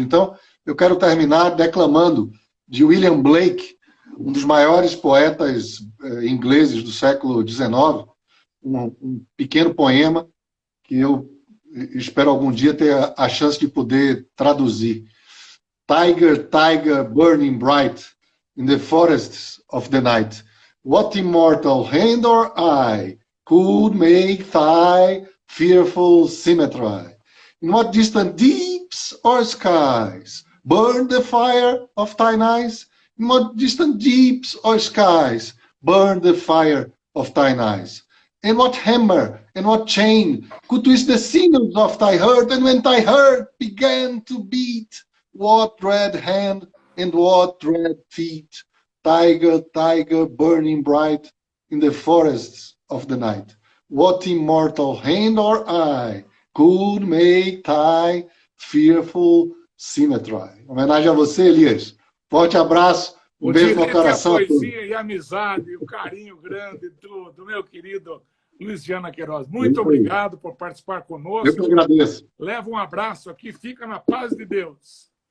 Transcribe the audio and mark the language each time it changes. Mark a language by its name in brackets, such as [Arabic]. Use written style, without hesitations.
[Portuguese] Então, eu quero terminar declamando de William Blake, um dos maiores poetas ingleses do século XIX, um pequeno poema que eu espero algum dia ter a chance de poder traduzir. [English] Tiger, tiger, burning bright in the forests of the night. What immortal hand or eye could make thy fearful symmetry? In what distant deeps or skies burn the fire of thine eyes? In what distant deeps or skies burn the fire of thine eyes? And what hammer and what chain could twist the sinews of thy heart? And when thy heart began to beat, what red hand and what red feet? Tiger, tiger, burning bright in the forests of the night. What immortal hand or eye could make thy fearful symmetry? [Portuguese] Homenagem a você, Elias. Forte abraço. Um beijo no coração. A poesia e a amizade, o carinho grande do meu querido Luiz Viana Queiroz. Muito obrigado por participar conosco. Eu que agradeço. Leva um abraço aqui, fica na paz de Deus.